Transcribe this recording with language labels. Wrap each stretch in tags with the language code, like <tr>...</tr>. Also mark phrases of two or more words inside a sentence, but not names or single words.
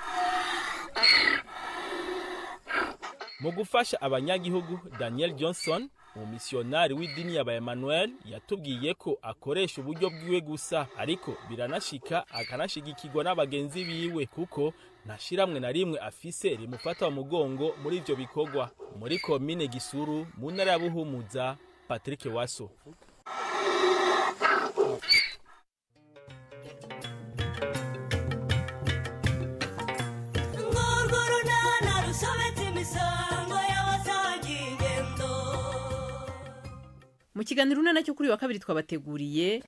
<rn>Mu gufasha abanyagihugu, Daniel Johnson umumisionari w'idini ya Emmanuel yatubwiye ko akoresha uburyo bwiwe gusa, ariko biranashika akanashigikirwa n'abagenzi biwe kuko nashiramwe na rimwe afise rimufata mu mugongo muri ivyo bikorwa. Muri komine Gisuru mu ntara ya Buhumuza, Patrick Waso. Mu kiganiro unana cyo kuri wa kabiri twabateguriye</rn>